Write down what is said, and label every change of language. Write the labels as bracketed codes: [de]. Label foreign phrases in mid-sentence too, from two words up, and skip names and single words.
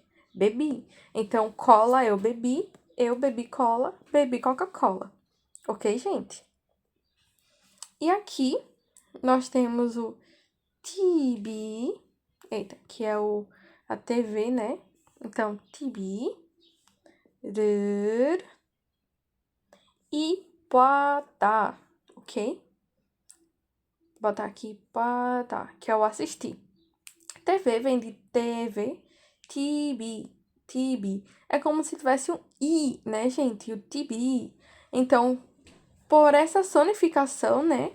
[pt] Bebi. Então, cola, eu bebi cola, bebi Coca-Cola. Ok, gente? E aqui nós temos o TV, que é a TV, né? Então, [ko] TV, 를, e 보다, [pt] ok? Botar aqui 보다, que é o assistir. TV vem de TV, TB. É como se tivesse um I, né, gente? O TB. Então, por essa sonificação, né?